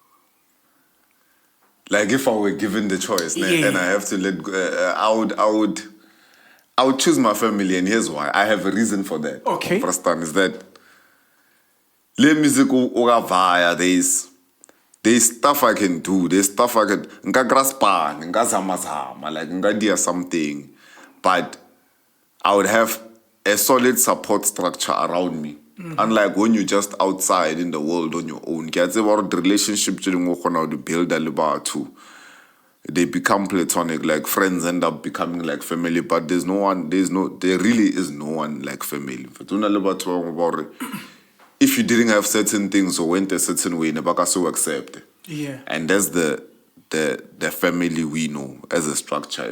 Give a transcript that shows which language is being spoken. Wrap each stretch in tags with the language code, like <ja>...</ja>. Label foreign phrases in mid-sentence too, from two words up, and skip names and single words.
<en>Like if I were given the choice and I have to let go, I would choose my family, and here's why. I have a reason for that. Okay. First time is that le music via there's stuff I can do. There's stuff I can</en> <st>nka graspa, nka zama,</st> <en>like nka do something, but I would have a solid support structure around me Unlike when you're just outside in the world on your own.</en> <st>Ke a tseba hore</st> <en>the relationship</en> <st>tse dingwe o kgona ho di builda le batho.</st> <en>They become platonic, like friends end up becoming like family, but there really is no one like family. If you didn't have certain things or went a certain way, never so accept. Yeah. And that's the family we know as a structure.</en>